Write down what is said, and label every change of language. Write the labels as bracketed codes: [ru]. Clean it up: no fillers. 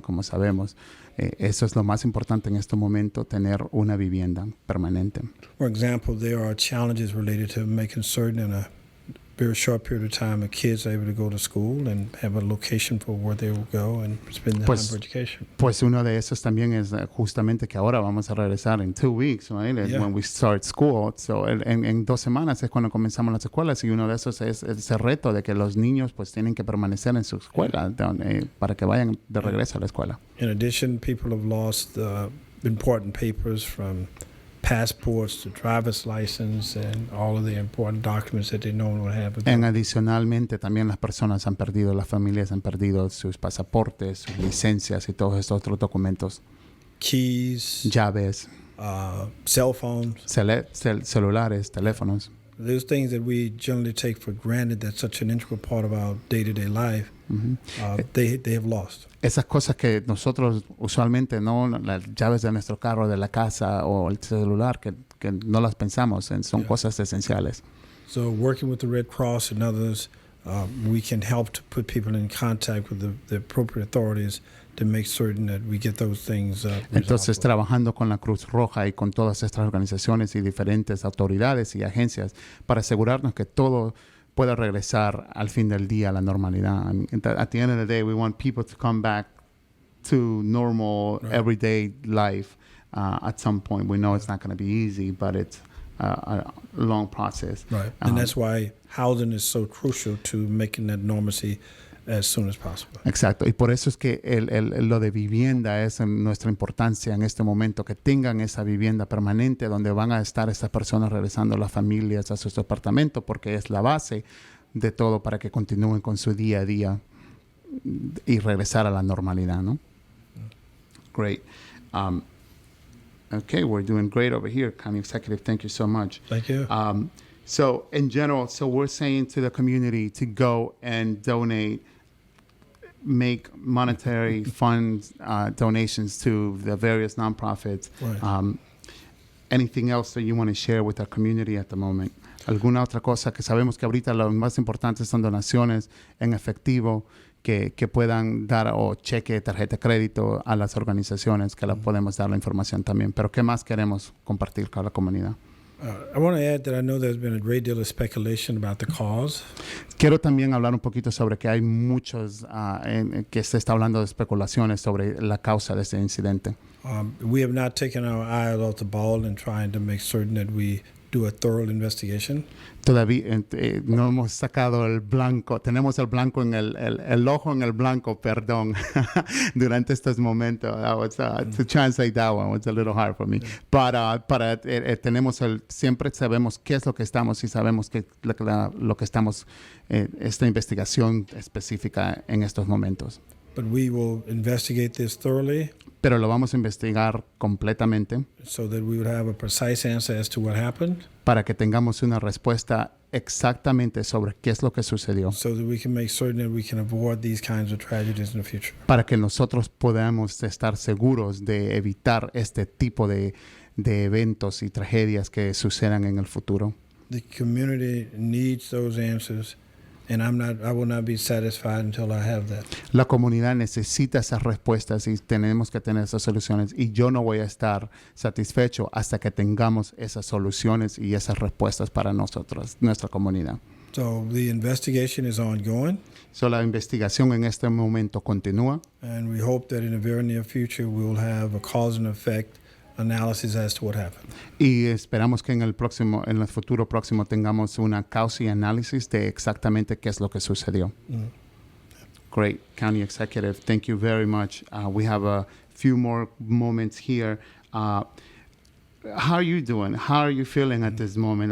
[es] Como sabemos, eso es lo más importante en este momento, tener una vivienda permanente. [en] For example, there are challenges related to making certain in a very short period of time the kids are able to go to school and have a location for where they will go and spend the time for education. [es] Pues uno de esos también es justamente que ahora vamos a regresar en [en] 2 weeks, right? Yeah. When we start school. [es] So en 2 semanas es cuando comenzamos las escuelas, y uno de esos es ese reto de que los niños pues tienen que permanecer en su escuela para que vayan de regreso a la escuela. [en] In addition, people have lost important papers from passports to driver's license and all of the important documents that they normally would have. [es] Adicionalmente, también las personas han perdido, las familias han perdido sus pasaportes, sus licencias y todos estos otros documentos. [en] Keys, [es] llaves, [en] cell phones, [es] celulares, teléfonos. [en] Those things that we generally take for granted, that's such an integral part of our day-to-day life, they have lost. [es] Esas cosas que nosotros usualmente, no, las llaves de nuestro carro, de la casa o el celular, que no las pensamos, son cosas esenciales. [en] So working with the Red Cross and others, we can help to put people in contact with the appropriate authorities to make certain that we get those things [es] Entonces, trabajando con la Cruz Roja y con todas estas organizaciones y diferentes autoridades y agencias para asegurarnos que todo pueda regresar al fin del día a la normalidad. [en] At the end of the day, we want people to come back to normal, everyday life at some point. We know it's not going to be easy, but it's a long process. Right, and that's why housing is so crucial to making that normalcy as soon as possible. [es] Exacto, y por eso es que lo de vivienda es en nuestra importancia en este momento, que tengan esa vivienda permanente donde van a estar estas personas regresando, las familias, a sus departamentos, porque es la base de todo para que continúen con su día a día y regresar a la normalidad, ¿no? [en] Great. Okay, we're doing great over here, County Executive. Thank you so much. Thank you. So in general, we're saying to the community to go and donate, make monetary funds, donations to the various nonprofits. Right. Anything else that you want to share with our community at the moment? [es] ¿Alguna otra cosa? Que sabemos que ahorita lo más importante son donaciones en efectivo que puedan dar, o cheque, tarjeta de crédito a las organizaciones, que las podemos dar la información también. Pero ¿qué más queremos compartir con la comunidad? [en] I want to add that I know there's been a great deal of speculation about the cause. [es] Quiero también hablar un poquito sobre que hay muchos que se está hablando de especulaciones sobre la causa de este incidente. [en] We have not taken our eye off the ball in trying to make certain that we do a thorough investigation. [es] Todavía no hemos sacado el blanco, tenemos el blanco en el ojo en el blanco, perdón, durante estos momentos. [en] To translate that one was a little hard for me. [es] But tenemos siempre sabemos qué es lo que estamos, y sabemos que lo que estamos, esta investigación específica en estos momentos. [en] But we will investigate this thoroughly. [es] Pero lo vamos a investigar completamente. [en] So that we would have a precise answer as to what happened. [es] Para que tengamos una respuesta exactamente sobre qué es lo que sucedió. [en] So that we can make certain that we can avoid these kinds of tragedies in the future. [es] Para que nosotros podamos estar seguros de evitar este tipo de eventos y tragedias que sucedan en el futuro. [en] The community needs those answers. And I will not be satisfied until I have that. [es] La comunidad necesita esas respuestas y tenemos que tener esas soluciones. Y yo no voy a estar satisfecho hasta que tengamos esas soluciones y esas respuestas para nosotros, nuestra comunidad. [en] So the investigation is ongoing. [es] So la investigación en este momento continúa. [en] And we hope that in the very near future we will have a cause and effect analysis as to what happened. [es] Y esperamos que en el futuro próximo tengamos una causa y análisis de exactamente qué es lo que sucedió. [en] Great, County Executive. Thank you very much. We have a few more moments here. How are you doing? How are you feeling at this moment?